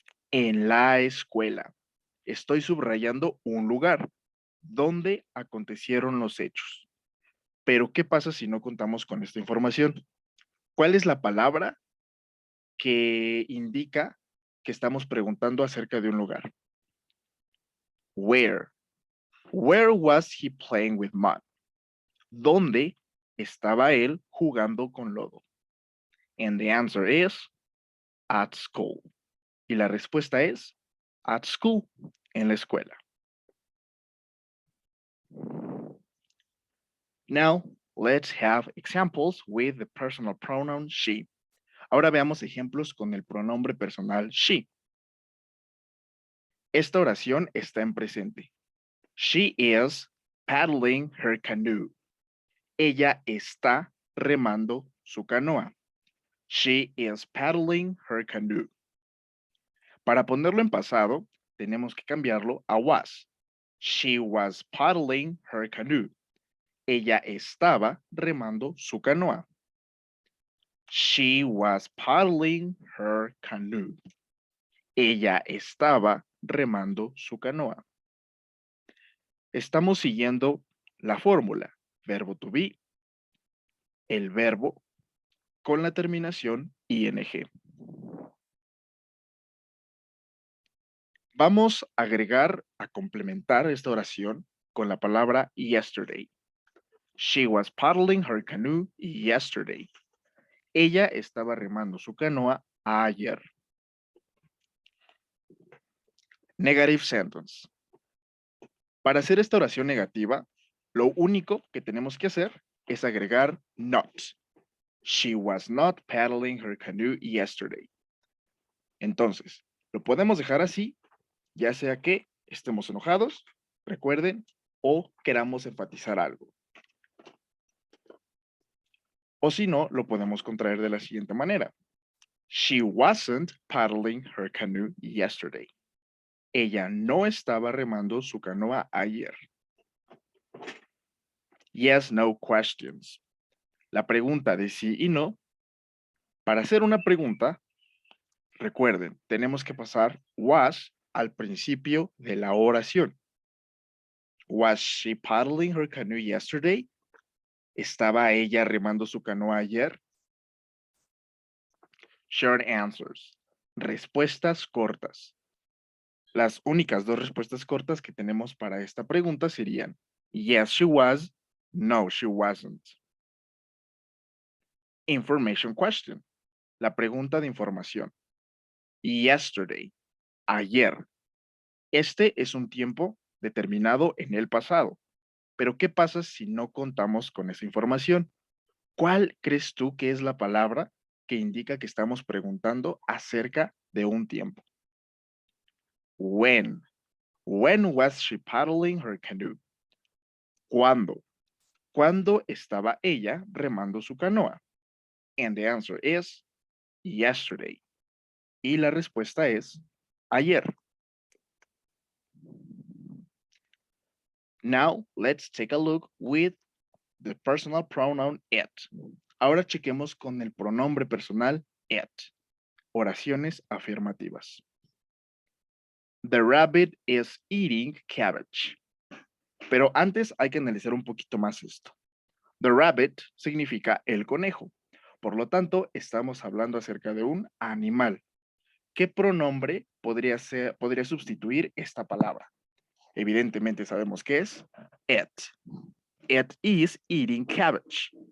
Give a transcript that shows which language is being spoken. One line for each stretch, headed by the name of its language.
Spanish: En la escuela. Estoy subrayando un lugar donde acontecieron los hechos. Pero, ¿qué pasa si no contamos con esta información? ¿Cuál es la palabra que indica que estamos preguntando acerca de un lugar?
English: Where. Where was he playing with mud?
Spanish: ¿Dónde estaba él jugando con lodo?
English: And the answer is at school.
Spanish: Y la respuesta es
English: at school,
Spanish: en la escuela.
English: Now, let's have examples with the personal pronoun she.
Spanish: Ahora veamos ejemplos con el pronombre personal she. Esta oración está en presente.
English: She is paddling her canoe.
Spanish: Ella está remando su canoa.
English: She is paddling her canoe.
Spanish: Para ponerlo en pasado, tenemos que cambiarlo a was.
English: She was paddling her canoe.
Spanish: Ella estaba remando su canoa.
English: She was paddling her canoe.
Spanish: Ella estaba remando su canoa. Estamos siguiendo la fórmula. Verbo to be, el verbo con la terminación ing. Vamos a agregar, a complementar esta oración con la palabra yesterday.
English: She was paddling her canoe yesterday.
Spanish: Ella estaba remando su canoa ayer.
English: Negative sentence.
Spanish: Para hacer esta oración negativa, lo único que tenemos que hacer es agregar not.
English: She was not paddling her canoe yesterday.
Spanish: Entonces, lo podemos dejar así, ya sea que estemos enojados, recuerden, o queramos enfatizar algo. O si no, lo podemos contraer de la siguiente manera.
English: She wasn't paddling her canoe yesterday.
Spanish: Ella no estaba remando su canoa ayer.
English: Yes, no questions.
Spanish: La pregunta de sí y no. Para hacer una pregunta, recuerden, tenemos que pasar was al principio de la oración.
English: Was she paddling her canoe yesterday?
Spanish: ¿Estaba ella remando su canoa ayer?
English: Short answers.
Spanish: Respuestas cortas. Las únicas dos respuestas cortas que tenemos para esta pregunta serían
English: yes, she was, no, she wasn't. Information question.
Spanish: La pregunta de información. Yesterday, ayer. Este es un tiempo determinado en el pasado. Pero ¿qué pasa si no contamos con esa información? ¿Cuál crees tú que es la palabra que indica que estamos preguntando acerca de un tiempo?
English: When. When was she paddling her canoe?
Spanish: ¿Cuándo? ¿Cuándo estaba ella remando su canoa?
English: And the answer is yesterday.
Spanish: Y la respuesta es ayer.
English: Now, let's take a look with the personal pronoun it.
Spanish: Ahora chequemos con el pronombre personal it. Oraciones afirmativas.
English: The rabbit is eating cabbage.
Spanish: Pero antes hay que analizar un poquito más esto. The rabbit significa el conejo. Por lo tanto, estamos hablando acerca de un animal. ¿Qué pronombre podría sustituir esta palabra? Evidentemente sabemos que es it.
English: It is eating cabbage.